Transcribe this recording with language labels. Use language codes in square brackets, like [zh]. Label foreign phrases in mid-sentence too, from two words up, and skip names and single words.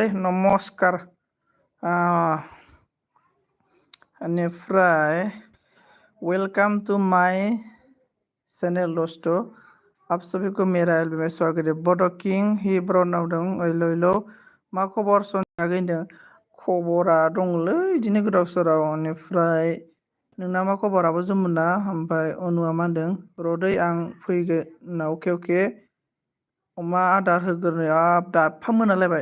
[en] नमस्कार। बेनिफ्राय welcome to my channel दोस्तों। [hi] आप सभी को मेरा एल्बम में स्वागत है। [brx] बड' किं हि ब्रनाव दं। ओइल' ओइल' मा खबर सनिया गैदों? खबरा दंलै बिदिनो गोदाव सोराव। बेनिफ्राय नोंना मा खबर आब' जमुना? ओमफ्राय अनुआ मा होनदों? रदै आं फैगोन। अके अके। अमा आदार होग्रोनो दाफा मोनालायबाय।